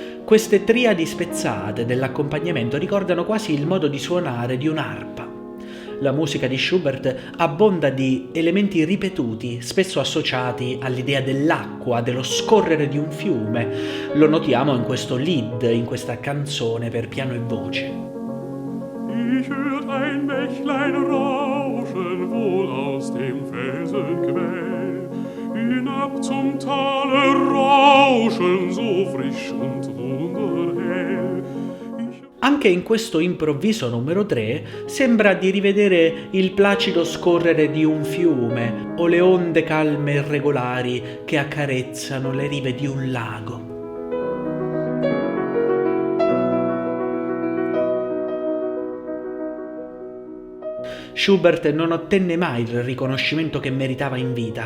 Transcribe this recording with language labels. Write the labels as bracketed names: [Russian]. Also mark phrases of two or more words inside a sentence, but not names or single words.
[Italian] Queste triadi spezzate dell'accompagnamento ricordano quasi il modo di suonare di un'arpa. La musica di Schubert abbonda di elementi ripetuti, spesso associati all'idea dell'acqua, dello scorrere di un fiume. Lo notiamo in questo Lied, in questa canzone per piano e voce. [German] Ich hört ein Bächlein rauschen, wohl aus dem Felsenquell. Hinab zum Tale rauschen, so frisch und wunderhell. [Italian] Anche in questo improvviso numero 3 sembra di rivedere il placido scorrere di un fiume o le onde calme e regolari che accarezzano le rive di un lago. Schubert non ottenne mai il riconoscimento che meritava in vita.